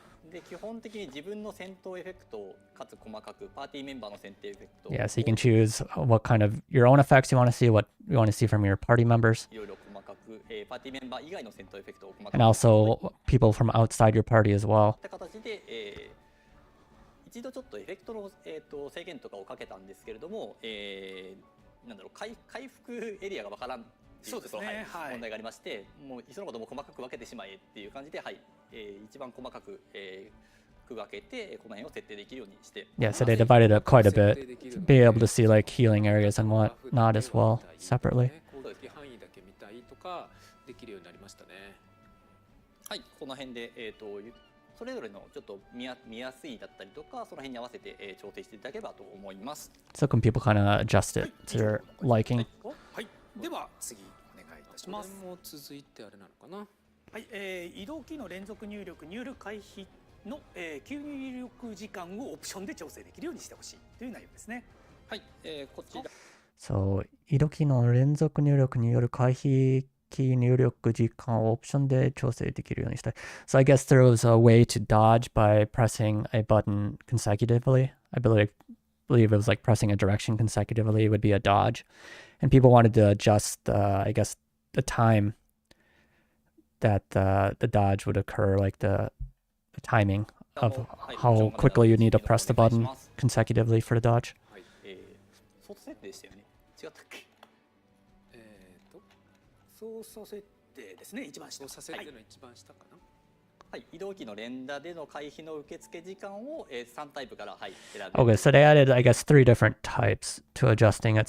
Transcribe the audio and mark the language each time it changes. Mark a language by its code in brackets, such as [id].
[ja] で基本的に自分の戦闘エフェクトかつ細かくパーティーメンバーの戦闘エフェクト [en] Yeah, so you can choose what kind of your own effects you want to see, what you want to see from your party members. [ja] いろいろ細かくパーティーメンバー以外の戦闘エフェクトを細かく [en] And also people from outside your party as well. [ja] って形で一度ちょっとエフェクトの制限とかをかけたんですけれども、なんだろう回復エリアがわからんっていうところ、問題がありまして、もういっそのことも細かく分けてしまえっていう感じで、はい、一番細かく区分けてこの辺を設定できるようにして。 [en] Yeah, so they divided up quite a bit to be able to see like healing areas and whatnot as well separately. [ja] 範囲だけ見たいとかできるようになりましたね。はい、この辺でそれぞれのちょっと見やすいだったりとか、その辺に合わせて調整していただければと思います。 [en] So can people kind of adjust it to their liking? [ja] はい、では次お願いいたします。これも続いてあれなのかな。はい、移動キーの連続入力による回避の、急入力時間をオプションで調整できるようにしてほしいという内容ですね。はい、こちら。 So 移動キーの連続入力による回避キー入力時間をオプションで調整できるようにしたい。 [en] So I guess there was a way to dodge by pressing a button consecutively. I believe it was like pressing a direction consecutively would be a dodge. And people wanted to adjust, I guess, the time that the dodge would occur, like the timing of how quickly you need to press the button consecutively for the dodge. [ja] 操作設定でしたよね。違ったっけ？操作設定ですね、一番下。操作設定の一番下かな。はい、移動機の連打での回避の受付時間を3タイプから、はい、選べる。 [en] Okay, so they added, I guess, 3 different types to adjusting it.